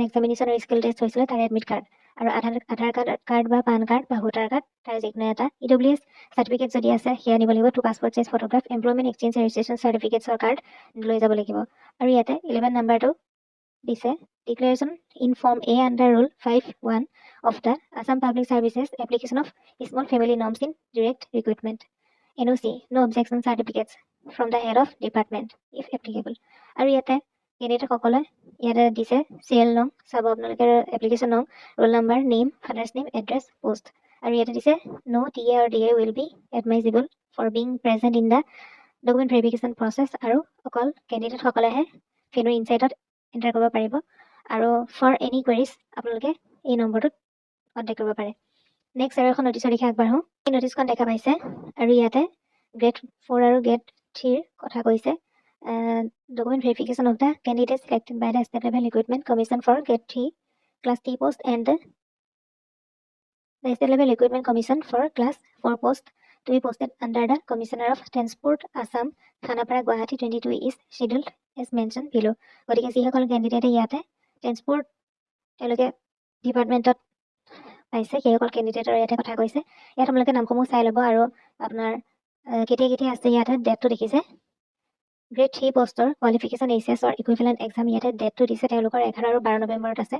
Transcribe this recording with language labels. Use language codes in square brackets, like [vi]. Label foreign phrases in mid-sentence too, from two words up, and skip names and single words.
[as] এক্সামিনেশ্যন আৰু স্কিল টেষ্ট হৈছিলে তাৰ [en] admit card [as] আৰু আধাৰ কাৰ্ড বা পান কাৰ্ড বা ভোটাৰ কাৰ্ড তাৰ যিকোনো এটা EWS সাৰ্টিফিকেট যদি আছে সেয়া নিব লাগিব 2 [en] passport size photograph employment exchange registration certificates [as] কাৰ্ড লৈ যাব লাগিব আৰু ইয়াতে 11 নম্বৰটো দিছে [en] declaration in form A under rule 5(1) of the Assam Public Services Application of Small Family Norms in Direct Recruitment NOC no objection certificates from the head of department if applicable [as] আৰু ইয়াতে কেণ্ডিডেট সকলে ইয়াতে দিছে CL নং চাব আপোনালোকে [en] application no. roll number name father's name address post [as] আৰু ইয়াতে দিছে [en] no TA or DA will be admissible for being present in the document verification [as] process আৰু অকল কেণ্ডিডেট সকলেহে ভেনু ইনচাইটত এণ্টাৰ কৰিব পাৰিব আৰু [en] for any queries [as] আপোনালোকে এই নম্বৰটোত কণ্টেক্ট কৰিব পাৰে নেক্সট আৰু এখন নোটিছৰ দিশে আগবাঢ়ো এই নোটিছখন দেখা পাইছে আৰু ইয়াতে গ্ৰেড 4 আৰু গ্ৰেড 3 কথা কৈছে [en] document verification of the candidate selected by the State Level Recruitment Commission for grade 3 class T post and the State Level Recruitment Commission for class 4 post to be posted under the Commissioner of Transport Assam Khanapara Guwahati 22 is scheduled as mentioned below. [as] গতিকে যিসকল কেণ্ডিডেটে ইয়াতে ট্ৰেন্সপৰ্ট তেওঁলোকে ডিপাৰ্টমেণ্টত পাইছে সেইসকল কেণ্ডিডেটৰ ইয়াতে কথা কৈছে। ইয়াত আপোনালোকে নামসমূহ চাই ল'ব আৰু আপোনাৰ কেতিয়া কেতিয়া আছে ইয়াতে ডেটটো দেখিছে। গ্ৰেড 3 পোষ্টৰ কোৱালিফিকেশ্যন HSৰ [en] equivalent exam [as] ইয়াতে ডেটটো দিছে তেওঁলোকৰ 11 আৰু 12 নৱেম্বৰত আছে।